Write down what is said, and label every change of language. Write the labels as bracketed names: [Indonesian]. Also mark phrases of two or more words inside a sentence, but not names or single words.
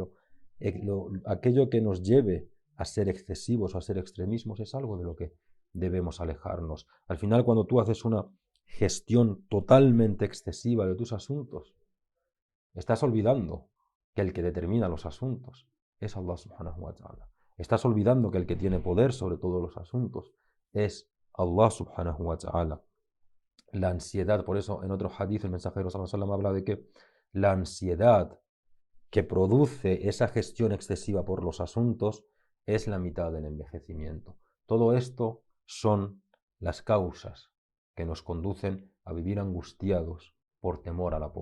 [Spanish] Pero aquello que nos lleve a ser excesivos o a ser extremismos es algo de lo que debemos alejarnos. Al final, cuando tú haces una gestión totalmente excesiva de tus asuntos, estás olvidando que el que determina los asuntos es Allah [Arabic] سبحانه وتعالى. [Spanish] Estás olvidando que el que tiene poder sobre todos los asuntos es Allah [Arabic] سبحانه وتعالى. [Spanish] La ansiedad, por eso en otro hadith el mensajero [Arabic] صلى الله عليه وسلم [Spanish] habla de que la ansiedad que produce esa gestión excesiva por los asuntos es la mitad del envejecimiento. Todo esto son las causas que nos conducen a vivir angustiados por temor a la pobreza.